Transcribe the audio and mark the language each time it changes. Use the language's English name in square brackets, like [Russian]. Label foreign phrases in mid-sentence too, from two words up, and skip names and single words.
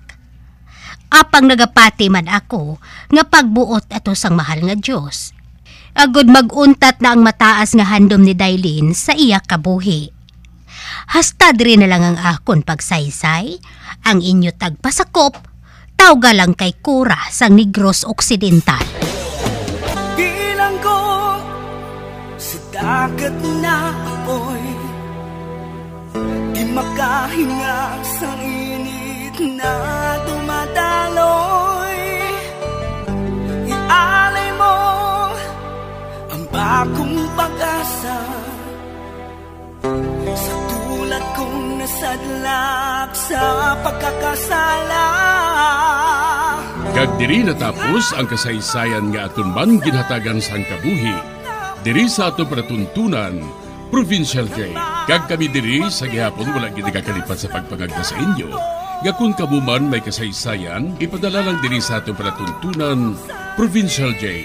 [Hiligaynon] Apang nagapati man ako nga pagbuot ato sang mahal nga Diyos. Agod maguntat na ang mataas nga handom ni Dailin sa iya kabuhi. Hasta diri na lang ang akon pagsaysay, ang inyo tagpasakop, tawga lang kay Kura sang Negros Occidental. [Filipino] Bilang ko sa dagat na apoy, di makahinga sa init na dumadaloy. Ialay mo ang bagong pag-asa sa tulad kong nasadlak sa pagkakasala. [Hiligaynon] Kag diri natapos ang kasaysayan nga aton man ginhatagan sang kabuhi. Diri sa ato pratuntunan, Provincial J. Kag kami diri sa gihapon wala gid kakalipat sa pagpangagda sa inyo. Nga kung kamo man may kasaysayan, ipadala lang diri sa ato pratuntunan, Provincial J.